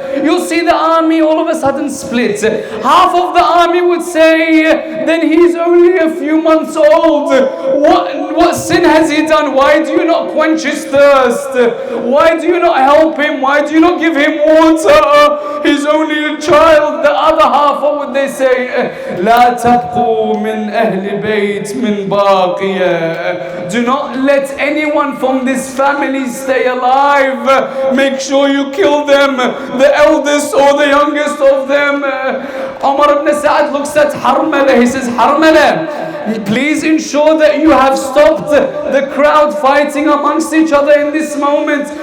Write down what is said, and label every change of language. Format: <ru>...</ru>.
<en>You'll see the army all of a sudden split. Half of the army would say, then he's only a few months old. What sin has he done? Why do you not quench his thirst? Why do you not help him? Why do you not give him water? He's only a child. The other half, what would they say?</en> <ar>لا تبقوا من أهل بيت من باقية.</ar> <en>Do not let anyone from this family stay alive. Make sure you kill them, the eldest or the youngest of them. Umar ibn Sa'ad looks at Harmala. He says, Harmala, please ensure that you have stopped the crowd fighting amongst each other in this moment.</en>